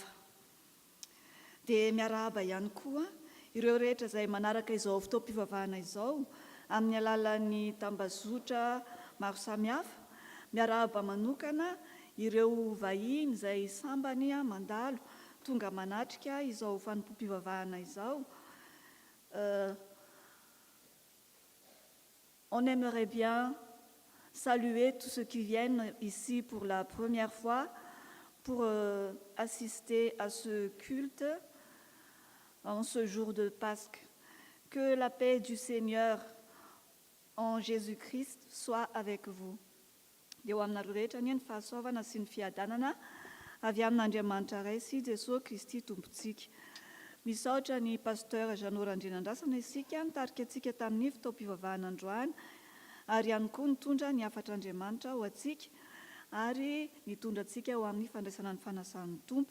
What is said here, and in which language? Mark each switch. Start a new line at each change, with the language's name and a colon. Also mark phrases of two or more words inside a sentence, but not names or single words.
Malagasy: Dia miarahaba ihany koa ireo rehetra izay manaraka izao fotoam-pivavahana izao amin'ny alalan'ny tambazotra maro samihafa, miarahaba manokana ireo vahiny izay sambany mandalo tonga manatrika izao fanompoam-pivavahana izao.
French: On aimerait bien saluer tous ceux qui viennent ici pour la première fois pour assister à ce culte en ce jour de Pâques. Que la paix du Seigneur en Jésus-Christ soit avec vous.
Malagasy: Eo aminareo rehetra ny fahasoavana sy ny fiadanana avy amin'Andriamanitra Ray sy Jesosy Kristy tompontsika. Misaotra ny pasteur Jeannot Randrinandrasana isika nitarika antsika tamin'ny fotoam-pivavahana androany, ary ihany koa nitondra ny afatr'Andriamanitra ho antsika ary nitondra antsika ho amin'ny fandraisana ny fanasan'ny tompo.